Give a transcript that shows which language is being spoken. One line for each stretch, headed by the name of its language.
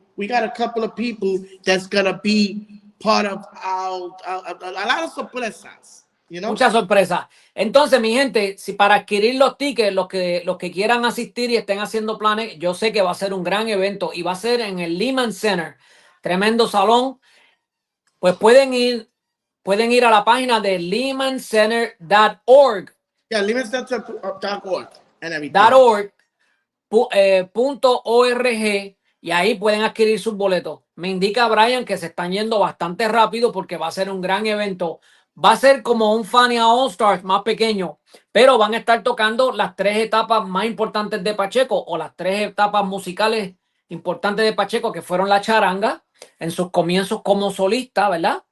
English: We got a couple of people that's gonna be part of our a lot of sorpresas.
Spanish: Muchas sorpresas. Entonces, mi gente, si para adquirir los tickets, los que quieran asistir y estén haciendo planes, yo sé que va a ser un gran evento y va a ser en el Lehman Center. Tremendo salón. Pues pueden ir a la página de lehmancenter.org.
English: Yeah, lehmancenter.org and everything.
Spanish: .org, .org, y ahí pueden adquirir sus boletos. Me indica Brian que se están yendo bastante rápido porque va a ser un gran evento. Va a ser como un Fania All Stars más pequeño, pero van a estar tocando las tres etapas más importantes de Pacheco o las tres etapas musicales importantes de Pacheco, que fueron la charanga en sus comienzos como solista, ¿verdad?